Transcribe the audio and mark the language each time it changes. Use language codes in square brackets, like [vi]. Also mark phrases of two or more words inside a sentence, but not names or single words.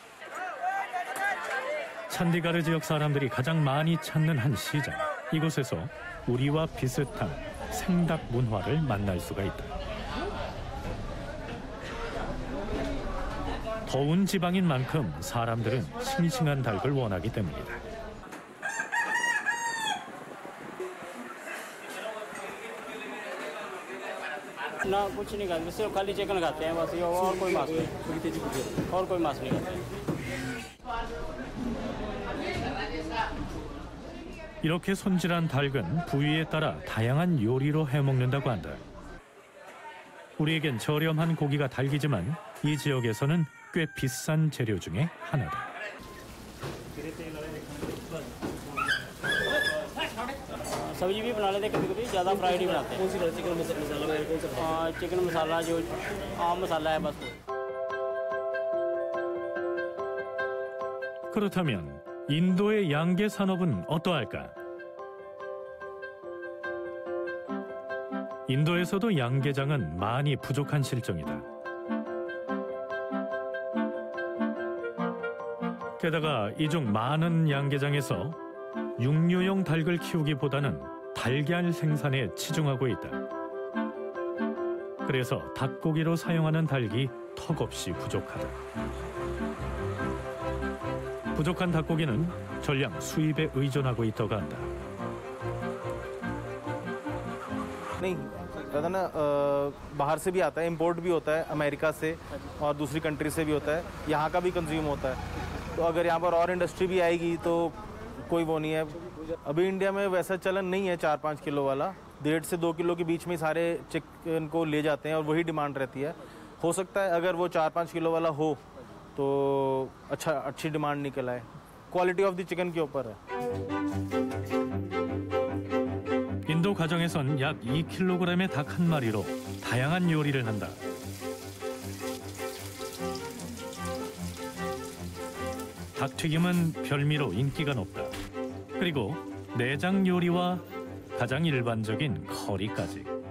[ko] 찬디가르 지역 사람들이 가장 많이 찾는 한 시장. 이곳에서 우리와 비슷한 생닭 문화를 만날 수가 있다. 더운 지방인 만큼 사람들은 싱싱한 닭을 원하기 때문이다. [hi] ना कुछ नहीं खाते सिर्फ खाली चिकन खाते हैं बस ये और कोई मांस नहीं और कोई मांस नहीं खाते। [ko] 이렇게 손질한 닭은 부위에 따라 다양한 요리로 해먹는다고 한다. 우리에겐 저렴한 고기가 닭이지만 이 지역에서는 꽤 비싼 재료 중에 하나다. [hi] सब्जी भी बना लेते कभी कभी ज़्यादा फ्राइड ही बनाते हैं। चिकन मसाला जो आम मसाला है बस। [ko] 그렇다면 인도의 양계 산업은 어떠할까? 인도에서도 양계장은 많이 부족한 실정이다. 게다가 이 중 많은 양계장에서 육류용 닭을 키우기보다는 달걀 생산에 치중하고 있다. 그래서 닭고기로 사용하는 닭이 턱없이 부족하다. 부족한 닭고기는 전량 수입에 의존하고 있다고 한다. [hi] नहीं दादा ना बाहर से भी आता है, इंपोर्ट भी होता है अमेरिका से और दूसरी कंट्री से भी होता है, यहाँ का भी कंज्यूम होता है। तो अगर यहाँ पर और इंडस्ट्री भी आएगी तो कोई वो नहीं है। अभी इंडिया में वैसा चलन नहीं है 4-5 किलो वाला, 1.5 से 2 किलो के बीच में सारे चिकन को ले जाते हैं और वही डिमांड रहती है। हो सकता है अगर वो 4-5 किलो वाला हो तो अच्छी डिमांड निकल आए। [en] quality of the chicken [hi] के ऊपर है। [ko] 인도 가정에선 약 2kg의 닭 한 마리로 다양한 요리를 한다. 닭튀김은 별미로 인기가 높다. 그리고 내장 요리와 가장 일반적인 커리까지.